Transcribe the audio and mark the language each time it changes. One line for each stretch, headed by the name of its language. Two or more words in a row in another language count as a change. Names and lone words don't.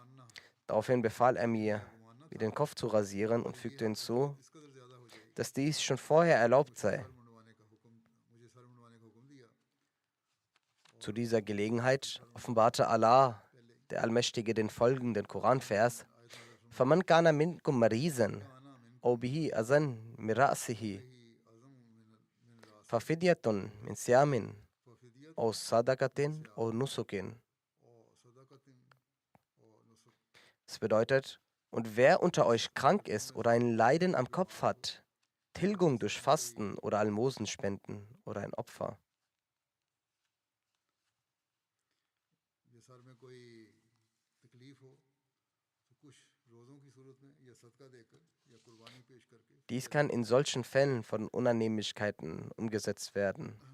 German: Daraufhin befahl er mir den Kopf zu rasieren und fügte hinzu, dass dies schon vorher erlaubt sei. Zu dieser Gelegenheit offenbarte Allah, der Allmächtige, den folgenden Koranvers:
Arabic: فَمَنْ كَانَ مِنْكُمْ مَرِيضًا أَوْ بِهِ أَذًى مِنْ رَأْسِهِ فَفِدْيَةٌ مِنْ صِيَامٍ أَوْ صَدَقَةٍ أَوْ نُسُكٍ.
German: Das bedeutet, und wer unter euch krank ist oder ein Leiden am Kopf hat, Tilgung durch Fasten oder Almosen spenden oder ein Opfer. Dies kann in solchen Fällen von Unannehmlichkeiten umgesetzt werden.